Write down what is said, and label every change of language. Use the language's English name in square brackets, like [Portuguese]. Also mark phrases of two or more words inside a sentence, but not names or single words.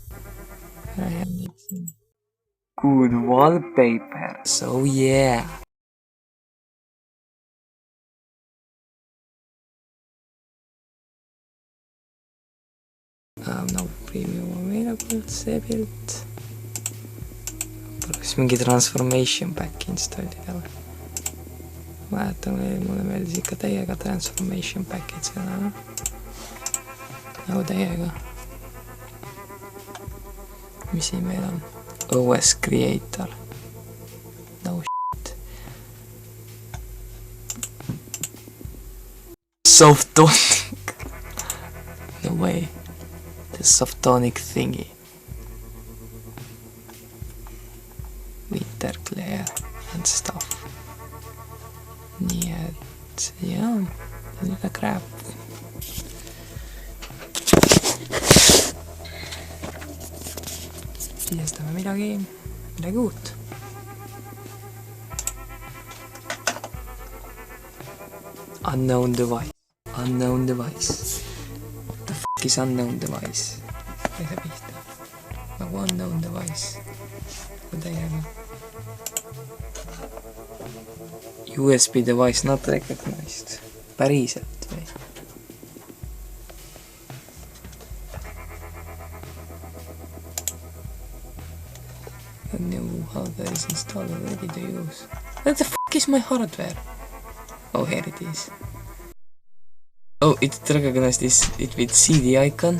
[English] I have some good wallpaper, so yeah. No preview available, [Estonian] see pilt. Poleks mingi [English] transformation pack [Estonian] installida või? Mäletan, mulle meeldis ikka täiega [English] transformation pack'id [Estonian] seda. Nagu täiega. Mis siin meil on? [English] OS Creator. No shit. Softonic. No way. The Softonic thingy. Winter Glare and stuff. [Estonian] Nii et, jah, niisugune crap. Sisestame midagi uut. [English] Unknown device. Unknown device. The fuck is unknown device? [Estonian] Ei saa pihta. Nagu [English] unknown device. [Estonian] Kui täiega. [English] USB device not recognized. [Estonian] Päriselt või? [English] A new hardware is installed and ready to use. What the fuck is my hardware? Oh, here it is. Oh, it recognized it with CD icon?